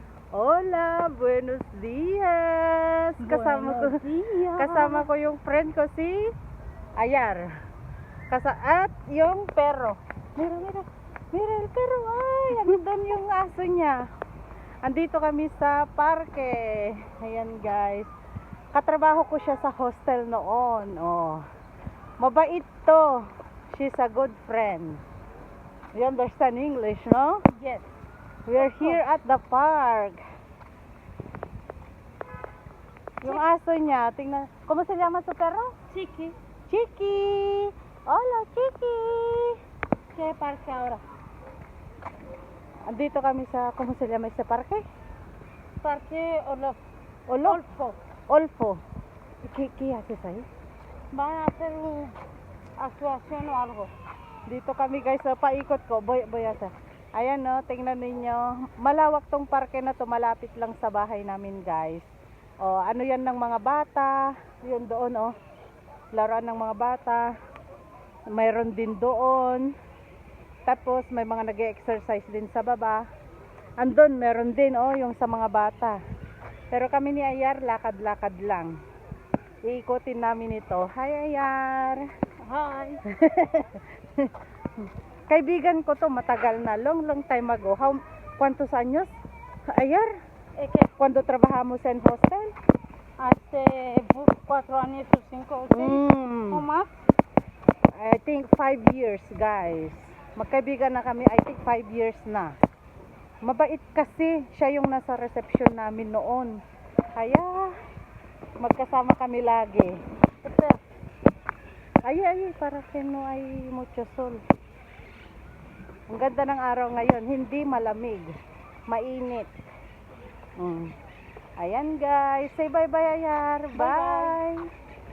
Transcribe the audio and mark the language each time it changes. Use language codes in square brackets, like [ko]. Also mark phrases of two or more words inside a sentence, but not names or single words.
[es] Hola, buenos dias. Buenos dias. [tl] Kasama ko yung friend ko si Ayar. At yung perro. [es] Mira el perro. [tl] Ay, andun yung aso niya. Andito kami sa parke. Ayan guys. Katrabaho ko siya sa hostel noon. Oh. Mabait to. [en] She's a good friend. You understand English, no? Yes. We are here at the park. [tl] Yung aso niya, tingnan. [es] ¿Cómo se llama su perro? Chiqui. Chiqui. Hola, Chiqui. ¿Qué parque ahora? [tl] Andito kami sa, [es] ¿cómo se llama ese parque? Parque Olofo. Olfo. Olfo. ¿Qué haces ahí? Van a hacer una actuación o algo. [tl] Dito kami guys, sa paikot ko. Boy asa. Ayan no, tingnan ninyo. Malawak tong parke na to, malapit lang sa bahay namin guys. O, ano yan ng mga bata. Yun doon oh. Laruan ng mga bata. Mayroon din doon. Tapos may mga nag-exercise din sa baba. Andun meron din oh, yung sa mga bata. Pero kami ni Ayar, lakad-lakad lang. Iikutin namin ito. Hi Ayar. Hi. Kaibigan ko to, matagal na, [en] long time ago. [es] ¿Cuántos años? Ayer, cuando trabajamos en hostel? Hace 4 años o 5 o 6 o más. [en] I think 5 years, guys. [tl] Magkaibigan na kami, [en] I think 5 years [tl] na. Mabait kasi, siya yung nasa reception namin noon. Kaya, magkasama kami lagi. Ay, [es] para que no hay mucho sol. [tl] Ang ganda ng araw ngayon, hindi malamig, mainit. Ayan guys, [en] say bye bye Ayar, bye.